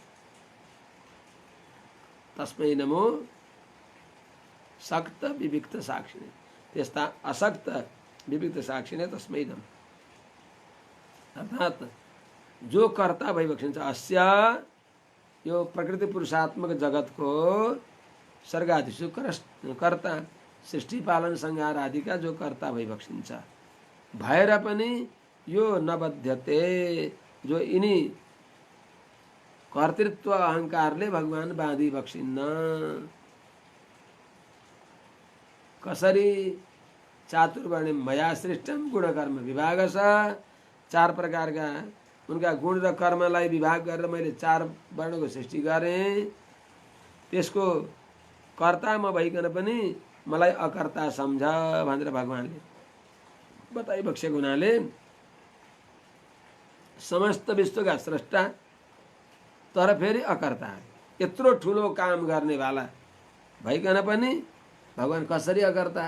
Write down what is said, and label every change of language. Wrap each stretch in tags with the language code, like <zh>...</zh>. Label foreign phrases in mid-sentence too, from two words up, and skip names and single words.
<sa>तस्मै नमो सक्त विविक्त साक्षिणे। त्यस्ता असक्त विविक्त साक्षिणे तस्मै नमः।</sa> <ne>अर्थात जो कर्ता भइबक्सिन्छ अस्य यो प्रकृति पुरुषात्मक जगतको सर्गादिषु कर्ता सृष्टि पालन संहार आदिका जो कर्ता भइबक्सिन्छ भएर पनि यो नबध्यते जो यिनी कर्तृत्व अहंकारले भगवान बाँधी बक्सिन्न। कसरी</ne> <sa>चातुर्वर्ण्य मया सृष्टम</sa> <ne>गुणकर्म विभाग छ, 4 प्रकारका उनका गुण र कर्मलाई विभाग गरेर मैले 4 वर्णको सृष्टि गरेँ। त्यसको कर्ता म भइकन पनि मलाई अकर्ता सम्झ भनेर भगवानले बताइबक्सेको हुनाले समस्त विश्वका स्रष्टा तर फेरि अकर्ता, यत्रो ठुलो काम गर्नेवाला भइकन पनि भगवान कसरी अकर्ता?</ne>